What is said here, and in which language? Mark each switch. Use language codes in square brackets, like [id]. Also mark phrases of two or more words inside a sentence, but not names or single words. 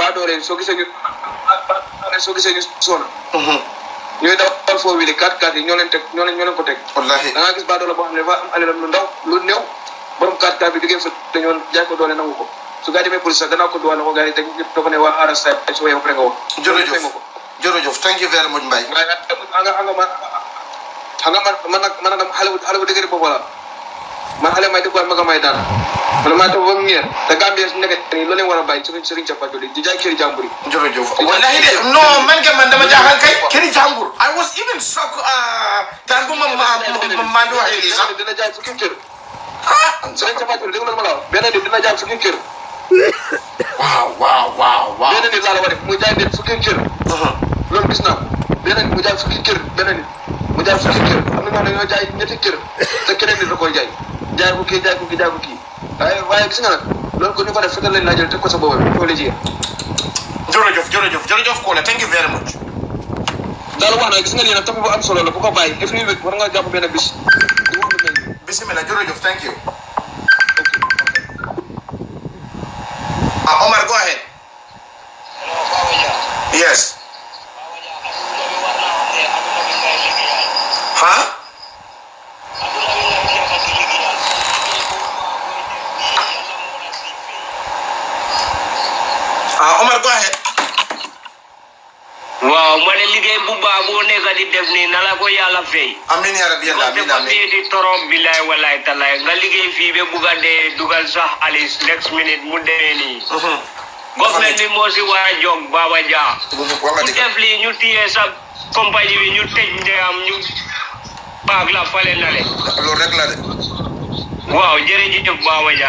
[wo] ba doole soo gisee ñu soona ñooy dawal foo wili 4x4 yi ñoo leen ko teg wallahi da ngaa gis ba doole boo xam ne dafa am alelam lu ndaw lu néew borom 4x4 bi liggéey fa dañoo jaay ko doole nangu ko su gaa demee police sax gannaaw ko duwal ko gaa yi dañ ko ne waa arrêté su wéyoo après nga wax [en] jërëjëf thank you very much Mbaye [wo] man nag xale bu dëgëri boobu la man xale may dëkkuwaat maga may daan man maa tax ba mu ñeer te Gambie su nekk nii loolu war a bàyyi Serigne Chapacholi di jaay këri jàmbur yi jërëjëf wallahi de non man dama jaaxal kay këri jàmbur [en] I was even shocked [wo] tan bu ma di waxee lii sax dina jaay fukki kër Serigne Chapacholi dégg nga ma la wax benn nit dina jaay fukki kër waaw benn nit laa la wax de mu jaay nit fukki kër loolu gis naa benn nit mu jaay fukki kër benn nit mu jaay fukki kër mi nga dañoo jaay ñetti kër te keneen nit da koy jaay ko kii waaye gis nga nag loolu ko ñu ko def fekkal leen laa jël teg ko sa boobu ko léegi [en] jërëjëf Kole thank you very much [wo] daal wax na gis nga lii nag topp bu am solo la bu ko bàyyi [en] every week [wo] war nga jàpp benn bis [en] bismillah jërëjëf thank you Omar go ahead yes huh Omar go ahead [wo] waaw ma ne liggéey bu baax boo nekk di def nii na la ko yàlla fay [ar] آمين يا ربي [wo] yàlla amiin amiin di torom [ar] بالله والله تالله [wo] nga liggéey fii ba bugg a dee dugal sax alis [en] next minute [wo] mu demee nii government bi moo si war a jóg Baba Jah ku def lii ñu téye sa compagnie bi ñu tëj ndeyam ñu baag la fale na le loolu rek la de waaw jërëjëf Baba Jah